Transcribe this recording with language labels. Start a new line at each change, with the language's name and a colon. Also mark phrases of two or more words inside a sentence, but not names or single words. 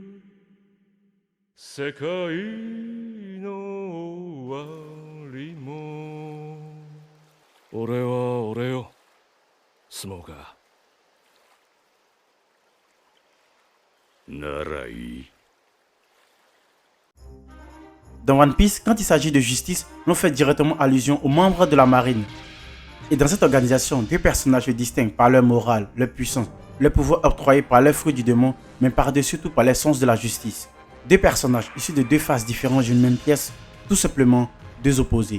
Japanese: 世界の終わりも俺は俺よ、スモーカー。ならいい。
French: Dans One Piece, quand il s'agit de justice, l'on fait directement allusion aux membres de la marine. Et dans cette organisation, deux personnages se distinguent par leur morale, leur puissance, leur pouvoir octroyé par leur fruit du démon, mais par-dessus tout par l'essence de la justice. Deux personnages issus de deux faces différentes d'une même pièce, tout simplement deux opposés.